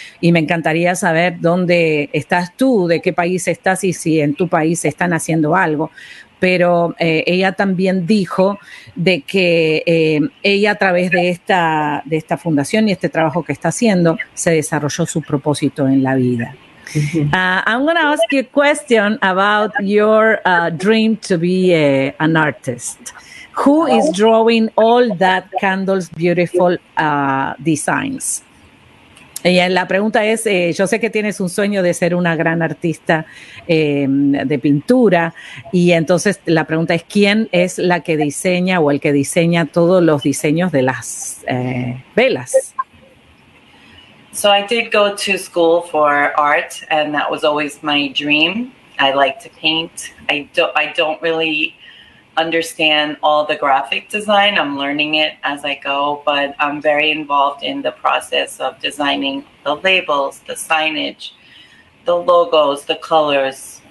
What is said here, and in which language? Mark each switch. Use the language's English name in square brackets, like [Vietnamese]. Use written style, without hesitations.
[Spanish] Y me encantaría saber dónde estás tú, de qué país estás y si en tu país están haciendo algo. pero ella también dijo de que ella a través de esta fundación y este trabajo que está haciendo, se desarrolló su propósito en la vida. [English] I'm going to ask you a question about your dream to be an artist. Who is drawing all that candles beautiful designs? [Spanish] Y la pregunta es, yo sé que tienes un sueño de ser una gran artista de pintura, y entonces la pregunta es, ¿quién es la que diseña o el que diseña todos los diseños de las velas? [English] So I did go to school for art, and that was always my dream. I like to paint. I don't really understand all the graphic design. I'm learning it as I go, but I'm very involved in the process of designing the labels, the signage, the logos, the colors.